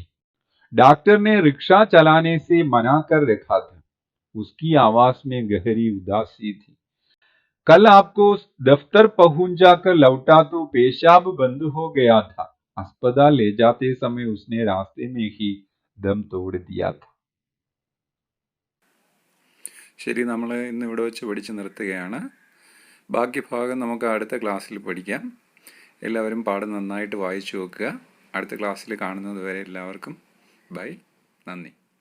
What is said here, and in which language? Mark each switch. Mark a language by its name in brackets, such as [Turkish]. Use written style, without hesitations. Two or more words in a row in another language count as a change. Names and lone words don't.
[Hindi] डॉक्टर ने रिक्शा चलाने से मना कर रखा था. उसकी आवाज में गहरी उदासी थी. कल आपको दफ्तर पहुंचाकर लौटा तो पेशाब बंद हो गया था. अस्पताल ले जाते समय उसने रास्ते में ही दम तोड़ दिया था. [Malayalam] ശരി, നമ്മൾ ഇന്ന് ഇവിടെ വെച്ച് പഠിച്ച് നിർത്തുകയാണ്. ബാക്കി ഭാഗം നമുക്ക് അടുത്ത ക്ലാസ്സിൽ പഠിക്കാം. എല്ലാവരും പാഠം നന്നായിട്ട് വായിച്ചു നോക്കുക. അടുത്ത ക്ലാസ്സിൽ കാണുന്നത് വരെ എല്ലാവർക്കും ബൈ, നന്ദി.